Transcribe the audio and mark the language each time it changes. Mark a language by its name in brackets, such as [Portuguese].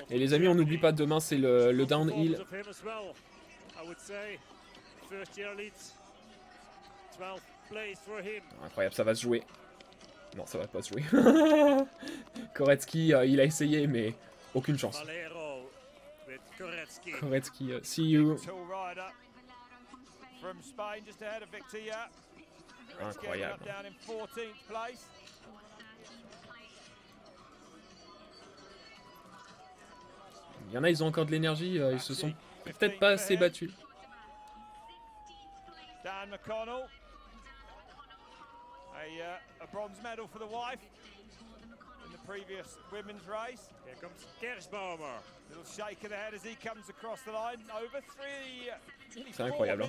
[French] Et les amis, on n'oublie pas, demain c'est le downhill. [English] Of him as well, I would say. First year elite. 12th place for him. [French] Incroyable, ça va se jouer. Non, ça va pas se jouer. Koretsky, il a essayé, mais aucune chance. [English] Valero with Koretsky. Koretsky, see you. Tall rider from Spain, just ahead of Victia. [French] Incroyable. [English] Down in 14th place. [French] Il y en a, ils ont encore de l'énergie, ils se sont peut-être pas assez battus. [English] Dan McConnell, a bronze medal for the wife in the previous women's race. Here comes Kerschbaumer. Little shake of the head as he comes across the line. Over nearly [French] C'est [English] 4 [French] incroyable, hein.